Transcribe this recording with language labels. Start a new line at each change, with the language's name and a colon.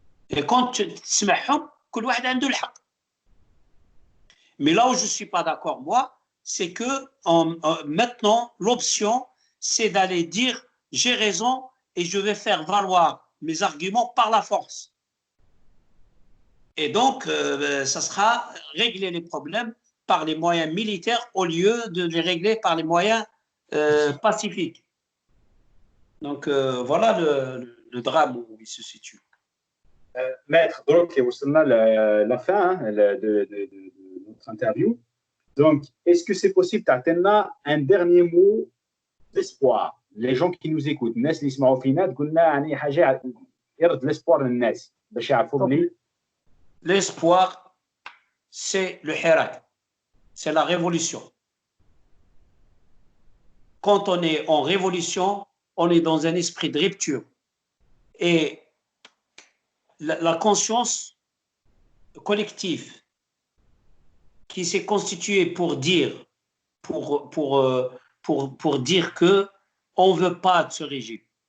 French: Et quand
Arabic: تسمعهم, كل واحد عنده الحق.
French: Mais là où je ne suis pas d'accord, moi, c'est que maintenant, l'option, c'est d'aller dire j'ai raison et je vais faire valoir mes arguments par la force. Et donc, ça sera régler les problèmes par les moyens militaires au lieu de les régler par les moyens pacifiques. Donc, voilà le drame où il se situe. Maître, donc, on a la fin de notre interview. Donc, est-ce que c'est possible d'atteindre un dernier mot d'espoir? Les gens qui nous écoutent,
Arabic: الناس اللي يسمعوا فينا تقول لنا يعني حاجه يرد l'espoir للناس باش يعرفوا بلي.
French: L'espoir, c'est le Hirak, c'est la révolution. Quand on est en révolution, on est dans un esprit de rupture. Et la conscience collective qui s'est constituée pour dire que on veut pas de ce régime.